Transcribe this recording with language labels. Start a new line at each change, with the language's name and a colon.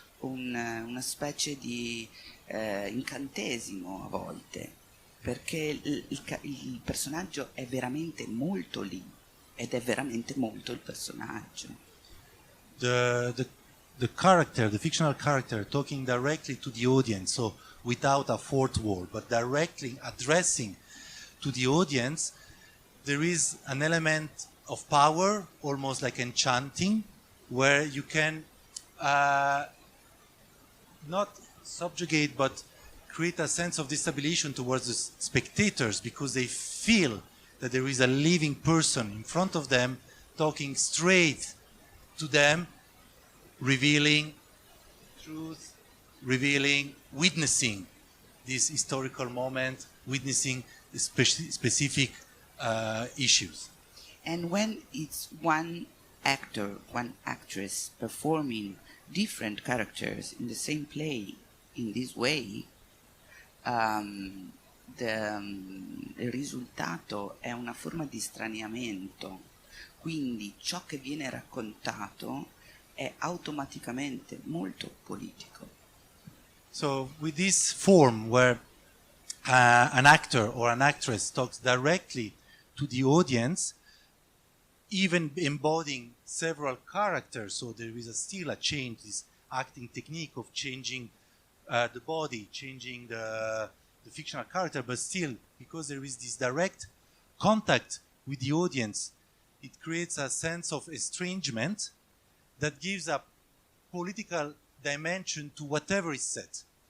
Italian: una specie di incantesimo a volte, perché il personaggio è veramente molto lì ed è veramente molto il personaggio.
English: The character, the fictional character, talking directly to the audience, so without a fourth wall, but directly addressing to the audience, there is an element of power, almost like enchanting, where you can not subjugate, but create a sense of destabilization towards the spectators, because they feel that there is a living person in front of them talking straight to them, revealing truth, witnessing this historical moment, witnessing specific issues. And when it's one actor, one actress performing different characters in the same play in this way,
Italian: il risultato è una forma di straniamento, quindi ciò che viene raccontato è automaticamente molto politico.
English: So with this form where an actor or an actress talks directly to the audience, even embodying several characters, so there is still a change, this acting technique of changing the body, changing the fictional character, but still, because there is this direct contact with the audience, it creates a sense of estrangement that gives a political dimension to whatever is said.